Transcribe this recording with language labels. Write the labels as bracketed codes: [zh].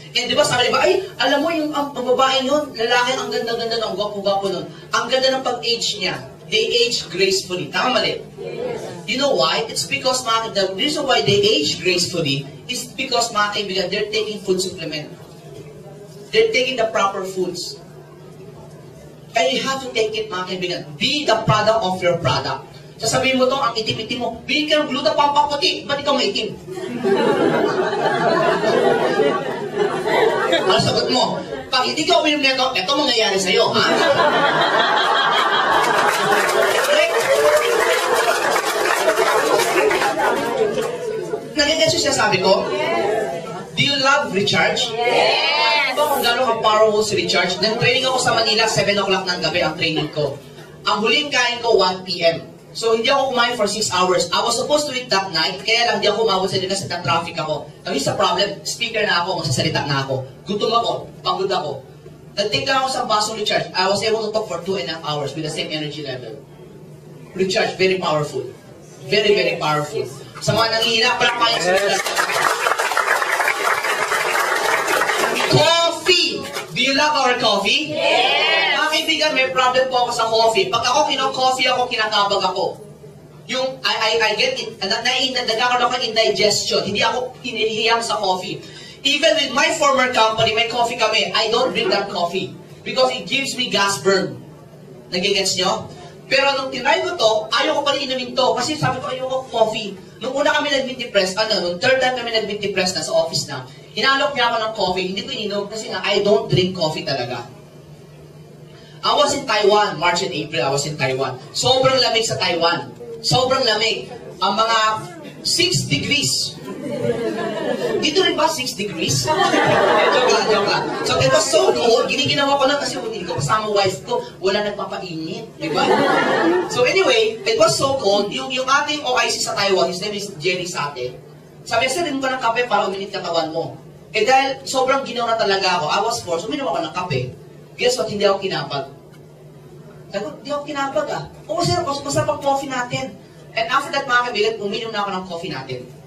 [tl] And di ba sabi ba, ay, alam mo yung babae nun, lalaki, ang ganda-ganda, ang gwapo-gwapo nun. Ang ganda ng pag-age niya. [en] They age gracefully. [tl] Tama mali? [en] You know why? It's because, the reason why they age gracefully is because, [tl] mga kaibigan, [en] they're taking food supplement. They're taking the proper foods. And you have to take it, [tl] mga kaibigan. [en] Be the product of your product. [tl] Sasabihin mo to, ang itim-itim mo, bilhin ka ng gluta pampaputi, ba't ikaw maitim? Ano sagot mo? Pag hindi ka uminom nito, ito mangyayari sa'yo, ha? Nagigets yung sinasabi ko? [en] Do you love recharge? Yes. [tl] Kung gano'n ka-powerful si Recharge. Nag-training ako sa Manila, 7 o'clock ng gabi ang training ko. Ang huling kain ko, 1 p.m. So, hindi ako kumain [en] for 6 hours. I was supposed to eat that night, [tl] kaya lang di ako umabot sa kasi na-traffic ako. [en] Now, here's the problem. [tl] Speaker na ako, magsasalita na ako. Gutom ako, pagod ako. Nag-take lang ako sa basong Recharge. [en] I was able to talk for 2.5 hours with the same energy level. Recharge, very powerful. Very, very powerful. [tl] Sa mga nanghihina, palakpayan sa Recharge. [en] Coffee! Do you love our coffee? Yes! [tl] Mga kaibigan, may problem po ako sa coffee. Pag ako kino-coffee ako, kinakabag ako. Yung, [en] I get it, [tl] nagkakaroon ako indigestion. Hindi ako hinihiyang sa coffee. [en] Even with my former company, [tl] may coffee kami, [en] I don't drink that coffee. Because it gives me gas burn. [tl] Nagigets nyo? Pero nung tinry ko to, ayaw ko pa rin inumin to. Kasi sabi ko, ayaw ko coffee. Nung una kami nag-meet ni Press, nung third time kami nag-meet ni Press na sa office na, hinalok niya ako ng coffee, hindi ko ininom kasi nga, [en] I don't drink coffee [tl] talaga. [en] I was in Taiwan, March and April, I was in Taiwan. [tl] Sobrang lamig sa Taiwan. Sobrang lamig. Ang mga 6 degrees. Dito rin ba 6 degrees? Joke lang. [en] So it was so cold, [tl] giniginawa ko lang kasi hindi ko kasama wife ko, wala nagpapainit. Diba? [en] So anyway, it was so cold, [tl] yung ating [en] OIC sa Taiwan, his name is Jerry Sate. [tl] Sabi, rin ko ng kape para uminit katawan mo. Eh dahil sobrang ginaw na talaga ako, [en] I was forced, [tl] uminom ako ng kape. [en] Guess what, [tl] hindi ako kinapag. Sabi ko, hindi ako kinapag ah. Oo, sir, masarap ang coffee natin. [en] And after that, [tl] mga kaibigan, uminom na ako ng coffee natin.